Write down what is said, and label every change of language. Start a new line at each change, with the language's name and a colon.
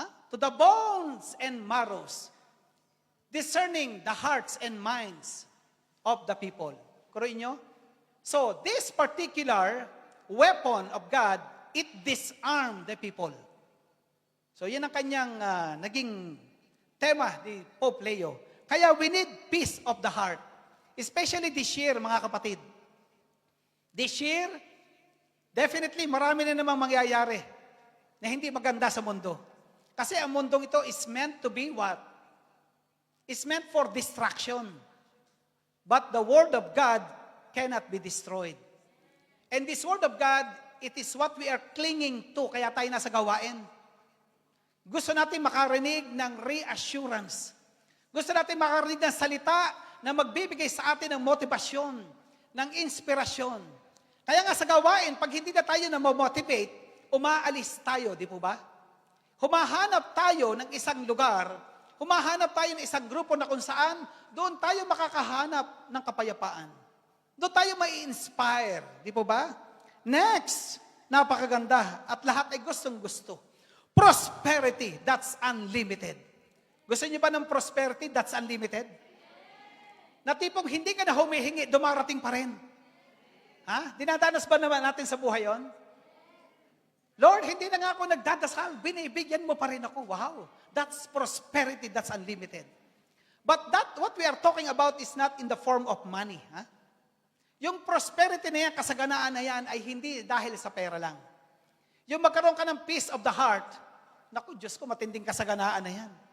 English: To the bones and marrows, discerning the hearts and minds of the people.
Filipino: Kuruin nyo?
English: So, this particular weapon of God, it disarmed the people.
Filipino: So, yan ang kanyang naging tema ni Pope Leo.
English: Kaya we need peace of the heart. Especially this year,
Filipino: mga kapatid.
English: This year, definitely
Filipino: marami na namang mangyayari na hindi maganda sa mundo. Kasi ang mundong ito
English: is meant to be what? It's meant for destruction. But the Word of God cannot be destroyed. And this Word of God, it is what we are clinging to,
Filipino: kaya tayo nasa gawain. Gusto natin makarinig ng reassurance. Gusto natin makarinig ng salita na magbibigay sa atin ng motibasyon, ng inspirasyon. Kaya nga sa gawain, pag hindi na tayo na motivate, umaalis tayo, di po ba? Humahanap tayo ng isang lugar, humahanap tayo ng isang grupo na kung saan doon tayo makakahanap ng kapayapaan. Doon tayo mai-inspire, di po ba? Next, napakaganda at lahat ay gustong-gusto.
English: Prosperity, that's unlimited.
Filipino: Gusto niyo ba ng
English: prosperity, that's unlimited?
Filipino: Na tipong hindi ka na humihingi, dumarating pa rin. Dinadanas ba naman natin sa buhay yon? Lord, hindi na nga ako nagdadasal, binibigyan mo pa rin ako.
English: Wow, that's prosperity, that's unlimited. But what we are talking about is not in the form of money.
Filipino: Yung prosperity na yan, kasaganaan na yan, ay hindi dahil sa pera lang. Yung magkaroon ka ng
English: peace of the heart,
Filipino: naku, Diyos ko, matinding kasaganaan na yan.